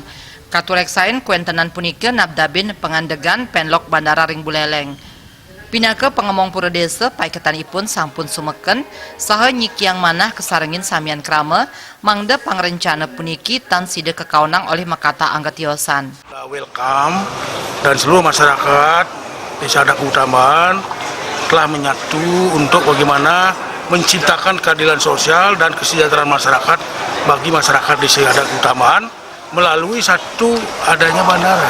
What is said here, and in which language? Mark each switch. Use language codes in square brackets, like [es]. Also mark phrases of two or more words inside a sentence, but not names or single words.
[ban] Katureksain kuentenan punika nabdabin pengandegan penlok bandara ring Buleleng. Pinake pengemong pura desa paiketanipun sampun sumeken saha nyikiang manah kesarengin samian krama mangda pangrencana puniki tan sida kekaunang oleh makata anggatiosan. [id] Welcome dan seluruh masyarakat Desa Adat Kubu Tambahan telah menyatu untuk bagaimana menciptakan keadilan sosial dan kesejahteraan masyarakat bagi masyarakat Desa Adat Kubu Tambahan melalui satu adanya bandara.